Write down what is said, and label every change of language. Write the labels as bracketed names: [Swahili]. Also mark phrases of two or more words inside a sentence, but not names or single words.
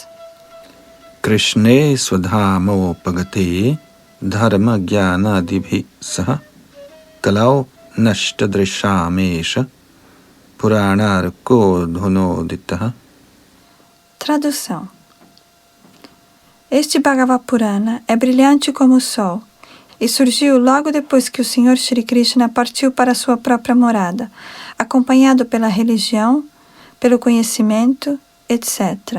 [Sanskrit] कृष्णे स्वधामोपगते धर्म ज्ञानादिभिः सह कलौ नष्टदृशामेष पुराणार्कोऽधुनोदितः. [Portuguese] Tradução. Este Bhagavad Purana é brilhante como o sol e surgiu logo depois que o Sr. Shri Krishna partiu para sua própria morada, acompanhado pela religião, pelo conhecimento, etc.